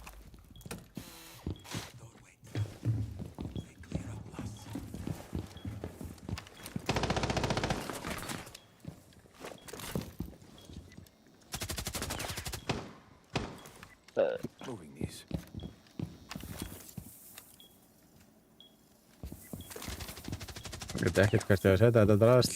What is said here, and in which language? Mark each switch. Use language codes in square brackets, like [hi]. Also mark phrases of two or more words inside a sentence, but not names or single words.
[en] Don't wait. They clear up plus. Moving these. [is] Ég veit ekkert hvert ég að setja þetta drasl.